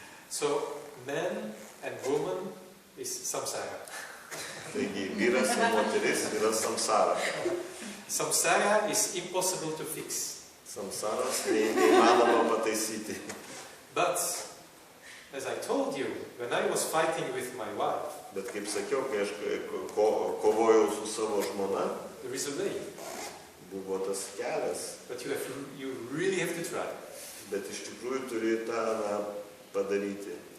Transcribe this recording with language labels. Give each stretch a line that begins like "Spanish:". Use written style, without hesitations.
English: So, men and woman is samsara.
Lithuanian: Taigi, vyras ir moteris yra samsara.
English: Samsara is impossible to fix.
Lithuanian: Samsaros neįmanoma pataisyti.
English: But, as I told you, when I was fighting with my wife,
Lithuanian: Bet kaip sakiau, kai aš kovojau su savo žmona,
English: there is a way.
Lithuanian: buvo tas kelias.
English: But you really have to try.
Lithuanian: Bet iš tikrųjų turi tą padaryti.